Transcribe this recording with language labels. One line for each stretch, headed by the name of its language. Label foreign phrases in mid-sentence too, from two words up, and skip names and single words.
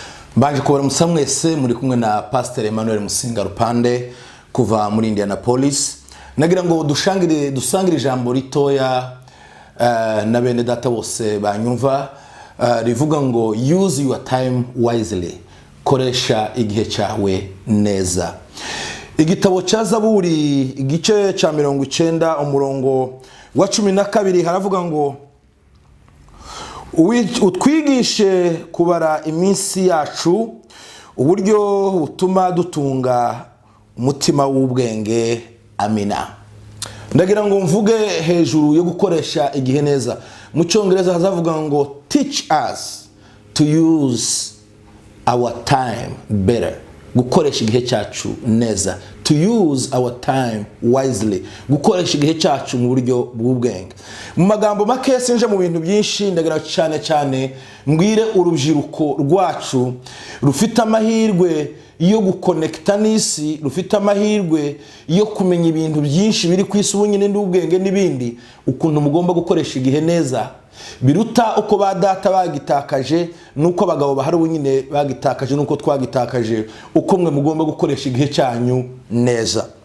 Kinyarwanda: Mbanje kubara musamwese muri kumwe na Pastor Emmanuel Musinga Rupande kuva muri Indianapolis. Nagira ngo dusangire ijambo ritoya na bene data bose banyumva rivuga ngo
English: use your time wisely.
Kinyarwanda: Koresha igihe cyawe neza. Igitabo cya Zaburi igice cya 90 umurongo wa 12 haravuga ngo utwigishe kubara iminsi yacu uburyo utuma dutunga umutima w'ubwenge. Amina. Ndagira ngo mvuge hejuru yo gukoresha igihe neza. Mu cyongereza hazavuga ngo
English: teach us to use our time better.
Kinyarwanda: Gukoresha igihe cyacu neza.
English: To use our time wisely.
Kinyarwanda: Gukoresha igihe cyacu mu buryo bw'ubwenge. Mu magambo make sinje mu bintu byinshi, ndagira cyane mbwire urubyiruko rwacu rufite amahirwe yo gukonekta n'isi, rufite amahirwe yo kumenya ibintu byinshi biri ku isi ubunyine n'ubwenge n'ibindi, ukuntu mugomba gukoresha igihe neza biruta uko badata bagitakaje nuko abagabo bahari ubunyine bagitakaje nuko twagitakaje, uko mwe mugomba gukoresha igihe cyanyu neza.